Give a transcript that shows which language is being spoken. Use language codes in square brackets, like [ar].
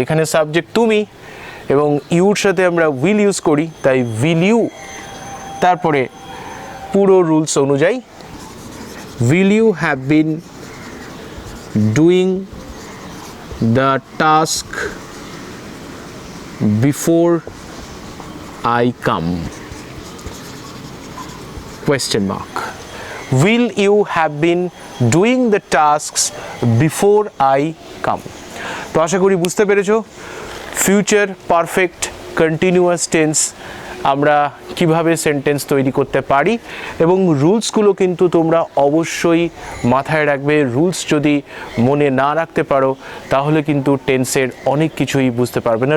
[bn] এখানে সাবজেক্ট তুমি এবং ইউর সাথে আমরা উইল ইউজ করি, তাই উইল ইউ, তারপরে পুরো রুলস অনুযায়ী [en] will you have been doing the task before I come? Question mark. Will you have been doing the tasks before I come? [bn] তো আশা করি বুঝতে পেরেছো ফিউচার পারফেক্ট কন্টিনিউয়াস টেন্স আমরা কিভাবে সেন্টেন্স তৈরি করতে পারি, এবং রুলসগুলো কিন্তু তোমরা অবশ্যই মাথায় রাখবে। রুলস যদি মনে না রাখতে পারো তাহলে কিন্তু টেন্সের অনেক কিছুই বুঝতে পারবে না।